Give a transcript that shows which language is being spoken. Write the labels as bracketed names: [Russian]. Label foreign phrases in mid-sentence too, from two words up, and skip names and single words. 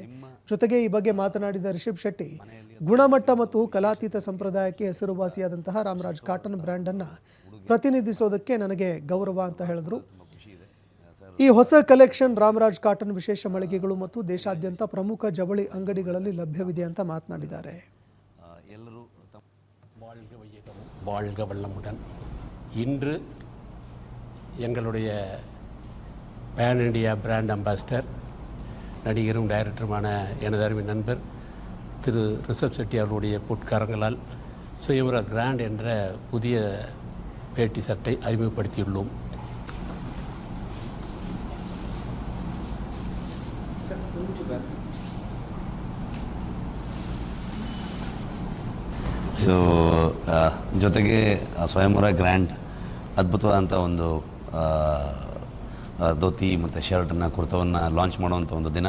[Kannada] ಜೊತೆಗೆ ಈ ಬಗ್ಗೆ ಮಾತನಾಡಿದ ರಿಷಬ್ ಶೆಟ್ಟಿ, ಗುಣಮಟ್ಟ ಮತ್ತು ಕಲಾತೀತ ಸಂಪ್ರದಾಯಕ್ಕೆ ಹೆಸರುವಾಸಿಯಾದಂತಹ ರಾಮರಾಜ್ ಕಾಟನ್ ಬ್ರ್ಯಾಂಡನ್ನು ಪ್ರತಿನಿಧಿಸೋದಕ್ಕೆ ನನಗೆ ಗೌರವ ಅಂತ ಹೇಳಿದರು. ಈ ಹೊಸ ಕಲೆಕ್ಷನ್ ರಾಮರಾಜ್ ಕಾಟನ್ ವಿಶೇಷ ಮಳಿಗೆಗಳು ಮತ್ತು ದೇಶಾದ್ಯಂತ ಪ್ರಮುಖ ಜವಳಿ ಅಂಗಡಿಗಳಲ್ಲಿ ಲಭ್ಯವಿದೆ ಅಂತ ಮಾತನಾಡಿದ್ದಾರೆ. [Tamil] வாழ்க வளமுடன். இன்று எங்களுடைய [English] pan India brand ambassador, [Tamil] நடிகரும் டைரக்டருமான எனது அருமை நண்பர் திரு ரிஷப் செட்டி அவர்களுடைய பொற்காரங்களால் சுயம்வர கிராண்ட் என்ற புதிய வேட்டி சட்டை அறிமுகப்படுத்தியுள்ளோம். [Kannada] ಸೊ ಜೊತೆಗೆ ಸ್ವಯಂವರ ಗ್ರ್ಯಾಂಡ್ ಅದ್ಭುತವಾದಂಥ ಒಂದು ಧೋತಿ ಮತ್ತು ಶರ್ಟನ್ನು ಕುರ್ತವನ್ನು ಲಾಂಚ್ ಮಾಡುವಂಥ ಒಂದು ದಿನ.